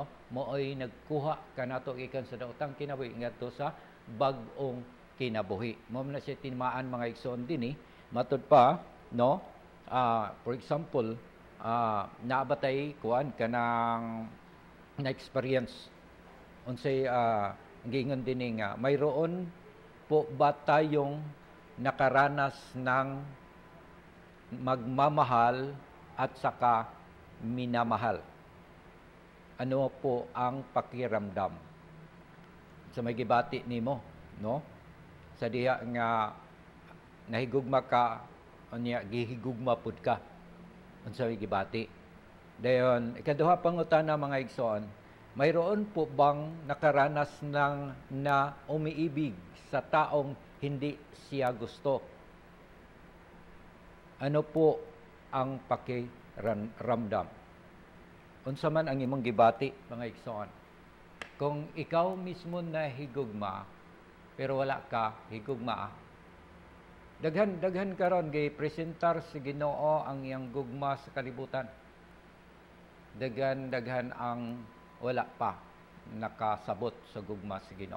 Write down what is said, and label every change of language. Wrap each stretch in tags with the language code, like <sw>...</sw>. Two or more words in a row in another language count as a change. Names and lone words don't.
<ceb>Mooy nagkuha kanato gikan sa daotang kinabuhi ngadto sa bag-ong kinabuhi. Mo na siya timaan, mga igsoon dinhi. Matud pa, no?</ceb> <en>For example,</en> <ceb>nabatay kuan kanang na-experience unsay gingon dinhi nga</ceb> <tl>mayroon po ba tayong nakaranas ng magmamahal at saka minamahal? Ano po ang pakiramdam?</tl> <ceb>Sa may gibati nimo, no? Sa diha nga nahigugma ka, unya gihigugma pud ka. Unsa may gibati? Dayon, ikaduha pangutana, mga igsoon,</ceb> <tl>mayroon po bang nakaranas ng na umiibig sa taong hindi siya gusto? Ano po ang pakiramdam?</tl> <ceb>Unsa man ang imong gibati, mga igsoon? Kung ikaw mismo na higugma, pero wala ka higugma, daghan karon gay presentar sa Ginoo ang iyang gugma sa kalibutan. Daghan ang wala pa nakasabot sa gugma sa Ginoo.</ceb>